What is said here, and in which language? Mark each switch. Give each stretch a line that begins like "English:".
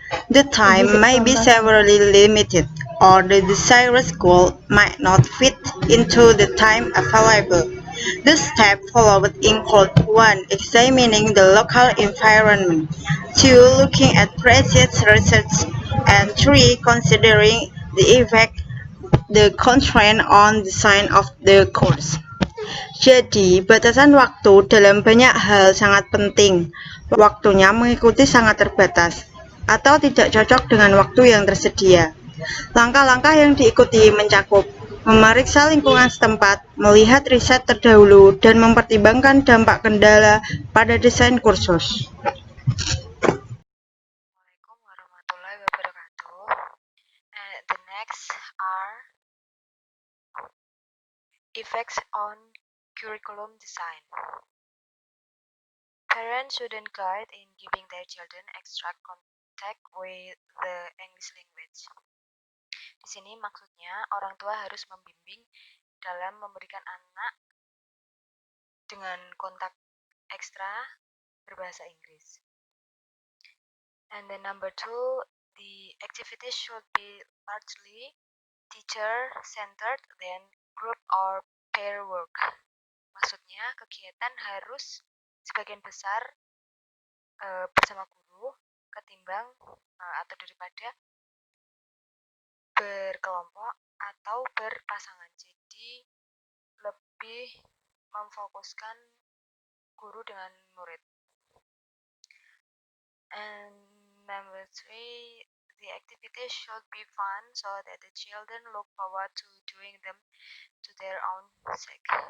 English: The time may be severely limited, or the desired goal might not fit into the time available. The steps followed include 1. Examining the local environment, 2. Looking at previous research, and 3. Considering the effect the constraint on design of the course.
Indonesian: Jadi, batasan waktu dalam banyak hal sangat penting. Waktunya mengikuti sangat terbatas atau tidak cocok dengan waktu yang tersedia. Langkah-langkah yang diikuti mencakup memeriksa lingkungan setempat, melihat riset terdahulu, dan mempertimbangkan dampak kendala pada desain kursus.
Arabic: Assalamualaikum warahmatullahi wabarakatuh.
English: And the next are effects on curriculum design. Parents shouldn't guide in giving their children extra contact with the English language.
Indonesian: Di sini maksudnya orang tua harus membimbing dalam memberikan anak dengan kontak ekstra berbahasa Inggris.
English: And then number 2, the activities should be largely teacher-centered than group or pair work.
Indonesian: Maksudnya kegiatan harus sebagian besar bersama guru ketimbang atau daripada berkelompok atau berpasangan. Jadi lebih memfokuskan guru dengan murid.
English: And number 3, the activities should be fun so that the children look forward to doing them to their own sake.